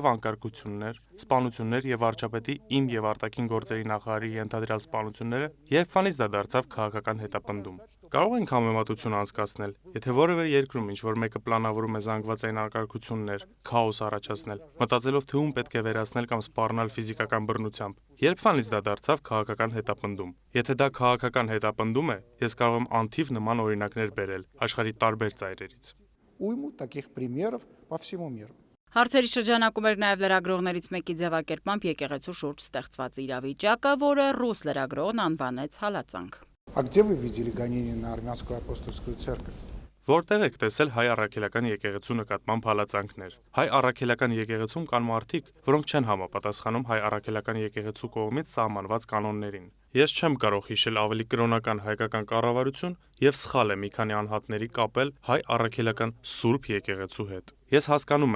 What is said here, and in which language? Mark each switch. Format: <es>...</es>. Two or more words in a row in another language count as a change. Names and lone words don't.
<hy>անկարգություններ, սպանություններ եւ վարչապետի իմ եւ արտաքին գործերի նախարարի ենթադրյալ սպանությունները, երբվանից դա դարձավ քաղաքական հետապնդում։ Կարող ենք համեմատություն անցկացնել, եթե որևէ երկրում ինչ-որ մեկը պլանավորում է զանգվածային անկարգություններ, քաոս առաջացնել, մտածելով թե ում պետք է վերացնել կամ սպառնալ ֆիզիկական բռնությամբ, երբվանից դա դարձավ քաղաքական հետապնդում։ Եթե դա քաղաքական հետապնդում է, ես կարող եմ անթիվ նման օրինակներ բերել աշխարհի տարբեր ծայրերից։</hy> <ru>Уйму таких примеров по всему миру.</ru> <hy>Հարցերի շրջանակում էր նաև լրագրողներից մեկի ձևակերպմամբ եկեղեցու շուրջ ստեղծված իրավիճակը, որը ռուս լրագրողն անվանեց հալածանք։</hy> <ru>А где вы видели гонения на армянскую апостольскую церковь?</ru> <hy>Որտեղ եք տեսել հայ առաքելական եկեղեցու նկատմամբ հալածանքներ։ Հայ առաքելական եկեղեցում կան մարդիկ, որոնք չեն համապատասխանում հայ առաքելական եկեղեցու կողմից սահմանված կանոններին։ Ես չեմ կարող հիշել ավելի կրոնական հայկական կառավարություն եւ սխալ է մի քանի անհատների կապել հայ առաքելական սուրբ եկեղեցու հետ։ Ես հասկանում</hy>